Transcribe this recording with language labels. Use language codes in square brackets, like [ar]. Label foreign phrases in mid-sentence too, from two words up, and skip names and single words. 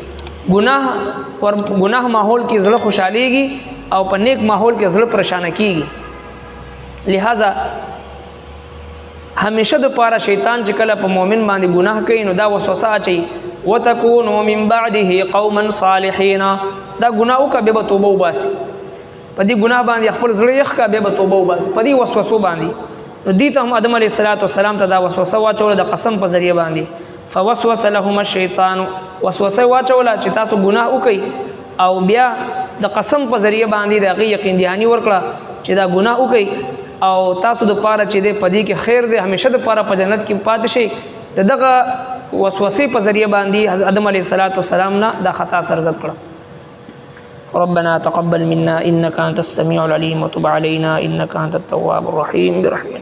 [ps] ګناه ماحول کې زړه خوشحالېږي او په نیک ماحول کې زړه پریشانه کېږي. لہذا همیشه د پاره شیطان چې کله په مؤمن باندې ګناه کوي نو دا وسوسه اچي، [ar] وتکونوا من بعده قوما صالحین، [ps] دا ګناه وکړه بیا به توبه وباسي، په دې ګناه باندې خپل زړه یخ کا بیا به توبه وباسي، په دې وسوسو باندې. نو دې ته هم آدم [ar] علیه السلام [ps] ته دا وسوسه واچوله د قسم په ذریعه باندې. [ar] فوسوس لهما الشیطان، [ps] وسوسه واچوله چې تاسو ګناه وکئ او بیا د قسم په ذریعه باندې د هغې یقین دهاني ورکړه چې دا ګناه وکئ او تاسو د پاره چې دی په دې کې خیر دی، همیشه د پاره په جنت کې پاتې شئ. د دغه وسوسې په ذریعه باندې حضرت آدم [ar] علیه السلام [ps] نه دا خطا سرزد کړه. [ar] ربنا تقبل منا انك انت السميع العليم وتب علينا انك انت التواب الرحيم برحمتك.